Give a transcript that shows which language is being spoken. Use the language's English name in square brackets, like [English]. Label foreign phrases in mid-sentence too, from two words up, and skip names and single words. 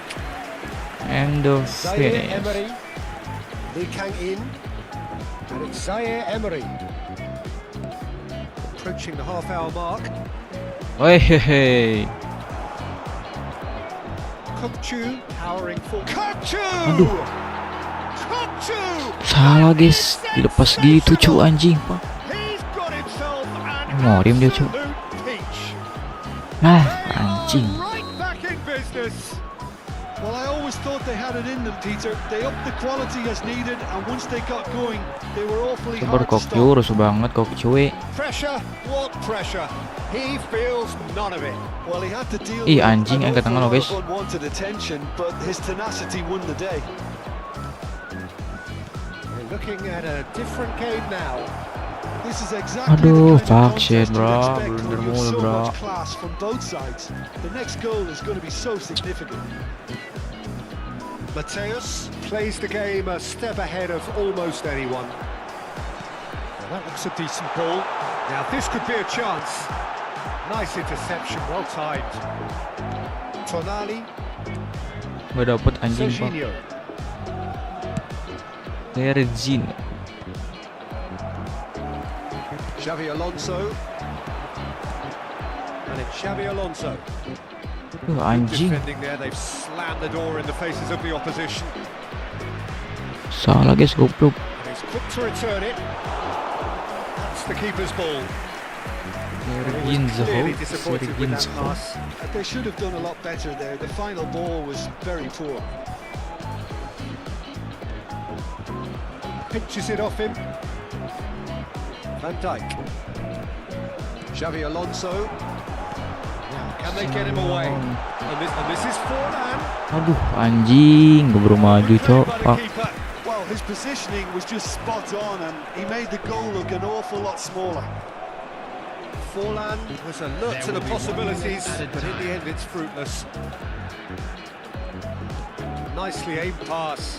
[English] And the Zaire finish. Emery. Lee Kang In. And it's Zaire Emery. Approaching the half-hour mark. Hey. Kukcu powering for Kukcu! [Indonesian] Aduh. Kukcu! Salah, guys. Dilepas gitu, cu, anjing, Pak. [English] He's got himself an [Indonesian] Ngorim dia, cu. [English] absolute peach. Ah, They are [Indonesian] anjing. [English] right back in business. Well, I always thought they had it in them, Peter. They upped the quality as needed, and once they got going, they were awfully [Indonesian] Sabar, [English] hard to [Indonesian] Kukcu, [English] stop. [Indonesian] rusuh banget Kukcu. [English] Pressure, what pressure? He feels none of it. Well, he had to deal Ih, with [Indonesian] anjing, [English] an [Indonesian] angkat tangan lo, [English] awful [Indonesian] guys. [English] lot of unwanted attention, but his tenacity won the day. We're looking at a different game now. This is exactly [Indonesian] Aduh, [English] the kind fuck of shit, contest bro. you'd expect when Blunder you have [Indonesian] mulu, [English] so bro. much class from both sides. The next goal is going to be so significant. Mateus plays the game a step ahead of almost anyone. Well, that looks a decent ball. Now this could be a chance. Nice interception, well timed. Tonali, [Indonesian] Gak dapet anjing, Pak. [English] Serginho. Serginho. Xavi Alonso. And it's Xavi Alonso. [Indonesian] Anjing. [English] Defending there, they've slammed the door in the faces of the opposition. [Indonesian] Salah, guys, goblok. [English] And he's quick to return it. That's the keeper's ball. He was clearly disappointed with that pass. They should have done a lot better there. The final ball was very poor. Pinches it off him. Van Dijk. Xavi Alonso. Now, can they get him away? And this is Forlan. [Indonesian] Aduh, anjing. Keburu maju, [English] Good play [Indonesian] Cok. [English] by the [Indonesian] Pak. [English] keeper. his positioning was just spot on, and he made the goal look an awful lot smaller. Forlan was alert to the possibilities, but in the end it's fruitless. Nicely aimed pass.